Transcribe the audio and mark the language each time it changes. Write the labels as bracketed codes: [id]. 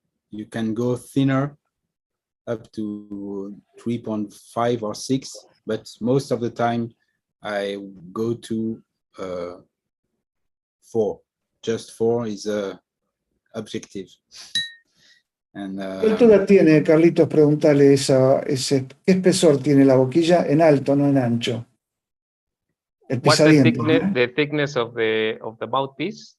[en] You can go thinner up to 3.5 or 6, but most of the time I go to 4. Just 4 is objective. And, [es] ¿Qué altura tiene, Carlitos? Preguntale ¿qué espesor tiene la boquilla? En alto, no en ancho. El [en] What's the [es] pisadiente. [en] thickness, the thickness of the mouthpiece?